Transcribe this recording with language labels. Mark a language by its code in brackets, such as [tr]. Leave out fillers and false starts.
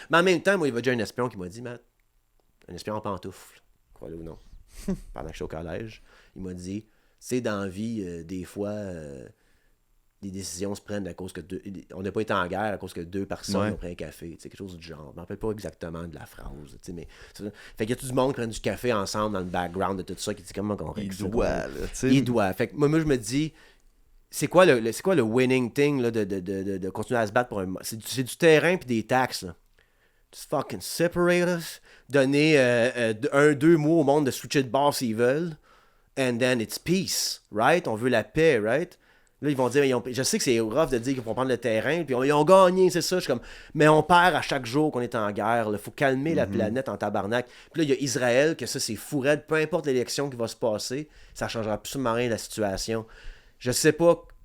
[fr] Mais en même temps, moi, il y a déjà un espion qui m'a dit, Matt, un espion en pantoufle, crois-le ou non, pendant que je suis au collège, il m'a dit, c'est dans la vie, des fois, des décisions se prennent à cause que on n'a pas été en guerre à cause que 2 personnes ont pris un café, quelque chose du genre. Je ne me rappelle pas exactement de la phrase, mais fait qu'il y a tout du monde qui prend du café ensemble dans le background de tout ça, qui dit comment on règle ça. Il doit. Fait que moi, je me dis, c'est quoi le [en] winning thing [fr] là, de continuer à se battre pour un... C'est du terrain puis des taxes, là. [en] Just fucking separate us. [fr] Donner 2 mois au monde de switcher de bord s'ils veulent. [en] And then it's peace, right? [fr] On veut la paix, right? Là, ils vont dire, je sais que c'est rough de dire qu'ils vont prendre le terrain, puis ils ont gagné, c'est ça. Je suis comme, mais on perd à chaque jour qu'on est en guerre. Il faut calmer la planète en tabarnak. Puis là, il y a Israël, que ça, c'est fou raide. Peu importe l'élection qui va se passer, ça changera absolument rien la situation. Je sais pas.